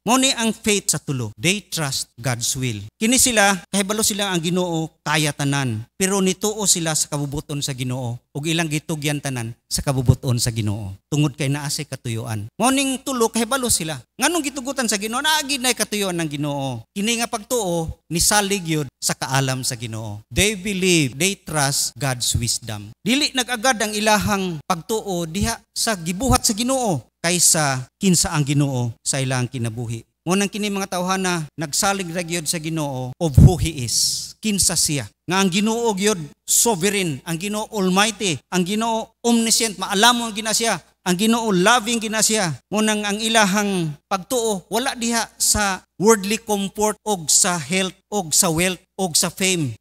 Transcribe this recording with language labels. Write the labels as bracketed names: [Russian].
[Cebuano] Mao ni ang faith sa tulo. They trust God's will. Kini sila, kahibalo sila ang Ginoo kaya tanan, pero nituo sila sa kabubuton sa Ginoo ug ilang gitugyan tanan sa kabubuton sa Ginoo. Tungod kay naa say katuyuan. Mao ning tulo kahibalo sila. Nganong gitugutan sa Ginoo, naagi nay katuyuan ng Ginoo. Kini nga pagtuo ni salig yun sa kaalam sa Ginoo. [English] They believe, they trust God's wisdom. [Cebuano] Dili nag-agad ang ilahang pagtuo diha sa gibuhat sa Ginoo kaysa kinsa ang Ginoo sa ilang kinabuhi. Ngunang kini mga tawhana nagsalig ra gyud sa Ginoo of who He is. Kinsa siya. Nga ang Ginoo gyud sovereign, ang Ginoo almighty, ang Ginoo omniscient, maalamon gina siya. Ang Ginoo loving gina siya. Ngunang ang ilahang pagtuo wala diha sa worldly comfort og sa health og sa wealth og sa fame.